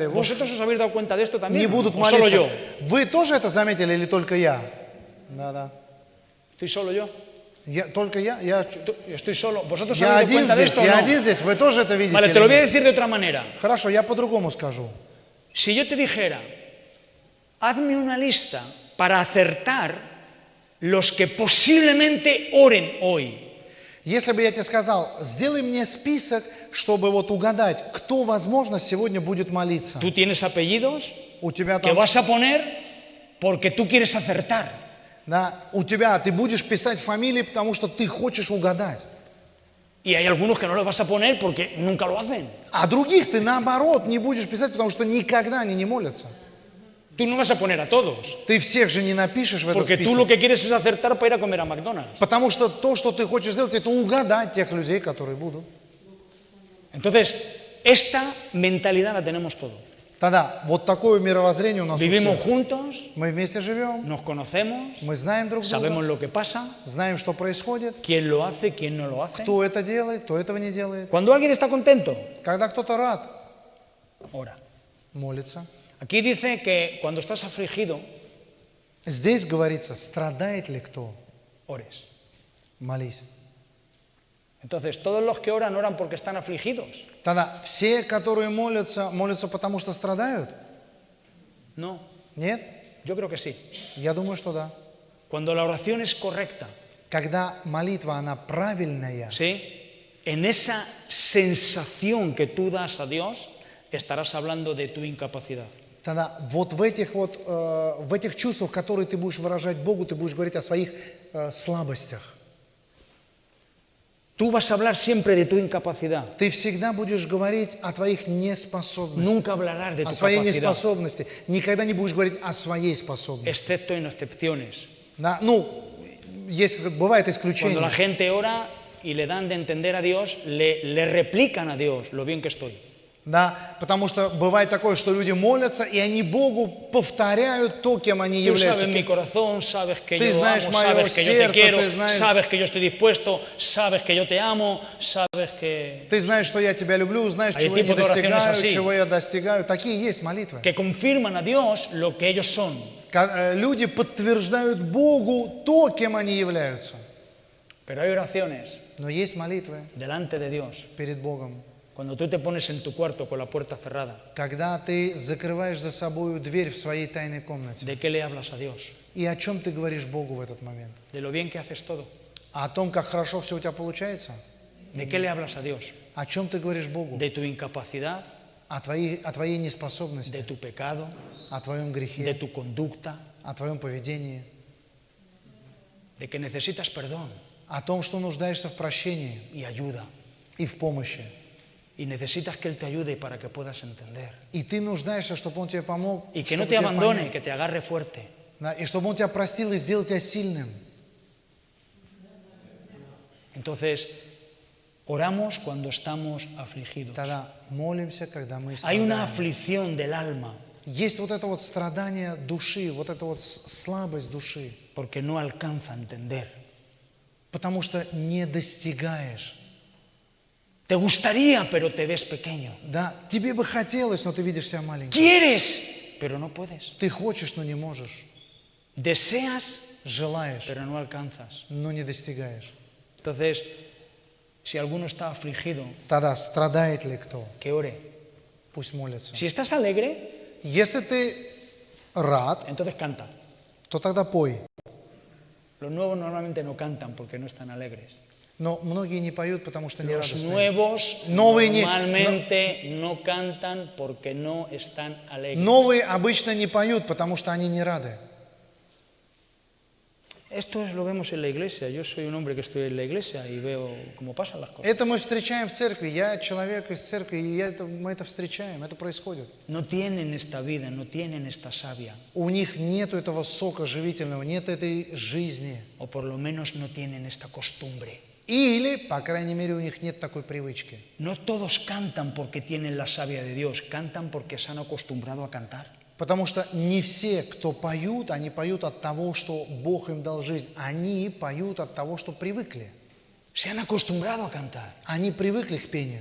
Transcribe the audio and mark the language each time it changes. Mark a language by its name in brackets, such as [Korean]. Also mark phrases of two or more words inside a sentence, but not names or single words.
[Spanish] ¿Vosotros os habéis dado cuenta de esto [Russian] Не [Spanish] también? [Russian] будут [Spanish] ¿O solo [Russian] молиться. [Spanish] yo? [Russian] Вы тоже это заметили или только я? [Spanish] ¿Estoy solo yo? [Russian] Только я? Я [Spanish] Estoy solo. ¿Vosotros [Russian] Я [Spanish] habéis dado [Russian] один [Spanish] cuenta de [Russian] здесь, [Spanish] esto o [Russian] я [Spanish] no? [Russian] один здесь. Вы тоже это видите? [Spanish] Vale, [Russian] или [Spanish] te lo voy a [Russian] нет? [Spanish] decir de otra manera. [Russian] Хорошо, я по-другому скажу. [Spanish] Si yo te dijera, hazme una lista para acertar los que posiblemente oren hoy. [Russian] Если бы я тебе сказал, сделай мне список, чтобы вот угадать, кто, возможно, сегодня будет молиться. [Spanish] Tú tienes apellidos [Russian] У тебя [Spanish] que [Russian] там, [Spanish] vas a poner porque tú quieres acertar. [Russian] у тебя, ты будешь писать фамилии, потому что ты хочешь угадать. [Spanish] Y hay algunos que no los vas a poner porque nunca lo hacen. [Russian] А других ты, наоборот, не будешь писать, потому что никогда они не молятся. [Spanish] Tú no vas a poner a todos. [Russian] Ты всех же не напишешь в этот [Spanish] Porque tú lo [Russian] список. [Spanish] que quieres es acertar para ir a comer a McDonald's. [Russian] Потому что то, что ты хочешь сделать, это угадать тех людей, которые будут. [Spanish] Entonces, esta mentalidad la tenemos todos. [Russian] Тогда вот такое мировоззрение у нас у [Spanish] Vivimos [Russian] всех. [Spanish] juntos, [Russian] Мы вместе живем, [Spanish] nos conocemos, [Russian] мы знаем друг [Spanish] sabemos [Russian] друга, [Spanish] lo que pasa, [Russian] знаем, что происходит, [Spanish] quién lo hace, quién no lo hace. [Russian] кто это делает, кто этого не делает. [Spanish] Cuando alguien está contento, [Russian] Когда кто-то рад, [Spanish] ora. [Russian] молится. [Spanish] Aquí dice que cuando estás afligido, [Russian] Здесь говорится, страдает ли кто, [Spanish] ores. [Russian] молись. [Spanish] Entonces, todos los que oran porque están afligidos. [Russian] Тогда все, которые молятся, молятся потому, что страдают? [Spanish] No, [Russian] Нет? [Spanish] yo creo que sí. [Russian] Я думаю, что да. [Spanish] Cuando la oración es correcta, [Russian] Когда молитва, она правильная, [Spanish] ¿sí? En esa sensación que tú das a Dios, estarás hablando de tu incapacidad. [Russian] тогда вот в этих чувствах, которые ты будешь выражать Богу, ты будешь говорить о своих слабостях. [Spanish] Tú vas a hablar siempre de tu incapacidad. [Russian] Ты всегда будешь говорить о твоих неспособностях, [Spanish] Nunca hablarás de [Russian] о [Spanish] tu [Russian] своей [Spanish] capacidad, [Russian] неспособности. Никогда не будешь говорить о своей способности. [Spanish] excepto en excepciones. [Russian] Бывает [Spanish] Cuando [Russian] исключение. [Spanish] la gente ora y le dan de entender a Dios, le replican a Dios lo bien que estoy. [Russian] Да, потому что бывает такое, что люди молятся, и они Богу повторяют то, кем они [Spanish] Tú sabes [Russian] являются. [Spanish] mi corazón, sabes que [Russian] Ты [Spanish] yo [Russian] знаешь [Spanish] amo, [Russian] мое [Spanish] sabes que yo te [Russian] сердце, [Spanish] quiero, [Russian] ты знаешь- [Spanish] sabes que yo estoy dispuesto, sabes que yo te amo, sabes que... [Russian] Ты знаешь, что я тебя люблю, знаешь, [Spanish] Hay [Russian] чего я не [Spanish] tipo de oraciones [Russian] достигаю, [Spanish] así. [Russian] чего я достигаю. Такие есть молитвы. [Spanish] que confirman a Dios lo que ellos son. [Russian] Люди подтверждают Богу то, кем они являются. [Spanish] Pero hay oraciones [Russian] Но есть молитвы [Spanish] delante de Dios. [Russian] перед Богом. [Spanish] Cuando tú te pones en tu cuarto con la puerta cerrada, [Russian] Когда ты закрываешь за собой дверь в своей тайной комнате. [Spanish] ¿de qué le hablas a Dios? [Russian] И о чем ты говоришь Богу в этот момент? [Spanish] ¿De lo bien que haces todo? [Russian] О том, как хорошо все у тебя получается? [Spanish] ¿De qué le hablas a Dios? [Russian] О чем ты говоришь Богу? [Spanish] ¿De tu incapacidad? [Russian] О твоей [Spanish] ¿De [Russian] неспособности, [Spanish] tu pecado? [Russian] о твоем [Spanish] ¿De [Russian] грехе, [Spanish] tu conducta? [Russian] о твоем поведении, [Spanish] ¿De que necesitas perdón [Russian] о том, что нуждаешься в прощении [Spanish] y ayuda? [Russian] и в помощи. [Spanish] Y necesitas que Él te ayude para que puedas entender. [Russian] И ты нуждаешься, чтобы Он тебе помог, [Spanish] Y que no [Russian] чтобы [Spanish] te [Russian] тебе [Spanish] abandone, [Russian] понять. [Spanish] que te agarre fuerte. [Russian] Да, и чтобы Он тебя простил и сделал тебя сильным. [Spanish] Entonces, oramos cuando estamos afligidos. [Russian] Тогда молимся, когда мы [Spanish] Hay una [Russian] страдаем. [Spanish] aflicción del alma [Russian] Есть вот это вот страдание души, вот эта вот слабость души, [Spanish] porque no alcanza a entender. [Russian] потому что не достигаешь. [Spanish] Te gustaría, pero te ves pequeño. [Russian] Да, тебе бы хотелось, но ты видишь себя маленьким. [Spanish] Quieres, pero no puedes. [Russian] Ты хочешь, но не можешь. [Spanish] Deseas, [Russian] Желаешь, [Spanish] pero no alcanzas. [Russian] но не достигаешь. [Spanish] Entonces, si alguno está afligido, [Russian] Тогда страдает ли кто? [Spanish] que ore. [Russian] Пусть молится. [Spanish] Si estás alegre, [Russian] Если ты рад, [Spanish] entonces canta. [Russian] то тогда пой. [Spanish] Los nuevos normalmente no cantan porque no están alegres. [Russian] Но многие не поют, потому что не [Spanish] Los [Russian] радостные. [Spanish] nuevos [Russian] Новые не- [Spanish] normalmente no cantan porque no están alegres. [Russian] Новые обычно не поют, потому что они не рады. [Spanish] Esto lo vemos en la iglesia. Yo soy un hombre que estoy en la iglesia y veo cómo pasan las cosas. [Russian] Это мы встречаем в церкви. Я человек из церкви, и мы это встречаем, это происходит. [Spanish] No tienen esta vida, no tienen esta savia, [Russian] У них нет этого сока живительного, нет этой жизни. [Spanish] o por lo menos no tienen esta costumbre. [Russian] Или, по крайней мере, у них нет такой привычки. [Spanish] No todos cantan porque tienen la savia de Dios, cantan porque se han acostumbrado a cantar. [Russian] Потому что не все, кто поют, они поют от того, что Бог им дал жизнь. Они поют от того, что привыкли. [Spanish] Se han acostumbrado a cantar. [Russian] Они привыкли к пению.